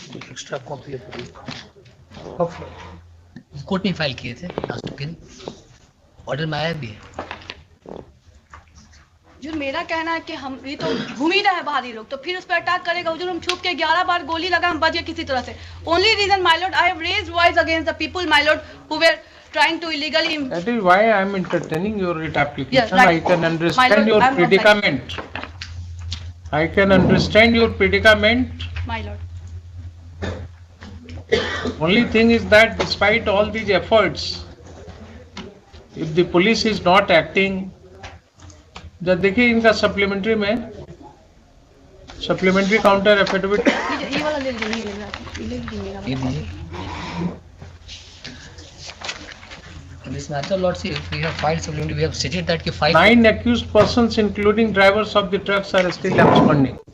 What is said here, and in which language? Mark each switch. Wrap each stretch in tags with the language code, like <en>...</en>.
<hi>Extra copy court में file किए थे लास्ट के दिन, ऑर्डर में आया भी है। जो मेरा कहना है कि हम ये तो घूम ही रहे हैं बाहरी लोग, तो फिर उस पर अटैक करेगा। जो हम छुप के 11 बार गोली लगा, हम बच गए किसी तरह से।</hi> <en>Only reason, my lord, I have raised voice against the people, my lord, who were trying to illegally. That is why I am entertaining your writ application. Yes, right. I can understand your predicament. I can understand your predicament. My lord. Only thing is that despite all these efforts, if the police is not acting,</en> <hi>जब देखिए इनका supplementary में supplementary counter affidavit ये वाला ले लीजिए, नहीं ले रहा, ये ले लीजिए मेरा ये वाला। दीजिए।</hi> <en>In this matter, Lord, see, we have filed supplementary. We have stated that कि 5. 9 accused persons including drivers of the trucks are still absconding.</en>